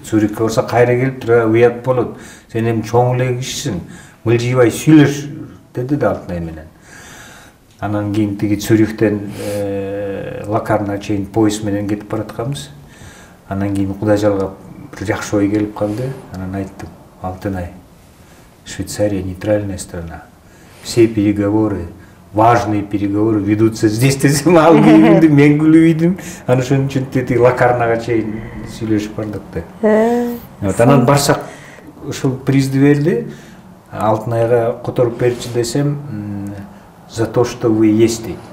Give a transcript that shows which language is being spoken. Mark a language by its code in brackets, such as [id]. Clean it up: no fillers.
[ky] Цюрихке барса кайра келип тура уят болот. Сен эми чоң эле кишисиң, мылжыйбай сүйлөш деди да Алтынай менен. Анан кийин тиги Цюрихтен Локарнага чейин поезд менен кетип баратканбыз. Анан кийин Кудай жалгап бир жакшы ой келип калды. Анан айттым: Алтынай, [ru] Швейцария нейтральная страна. Все переговоры, важные переговоры ведутся здесь. [ky] Десем, ал күлдү, мен күлүп идим. Анан ошон үчүн тети Локарнага чейин сүйлөшүп бардык да. Анан барсак ушул призди берди. Алтынайга которуп берчи десем, [ru] за то, что вы есть.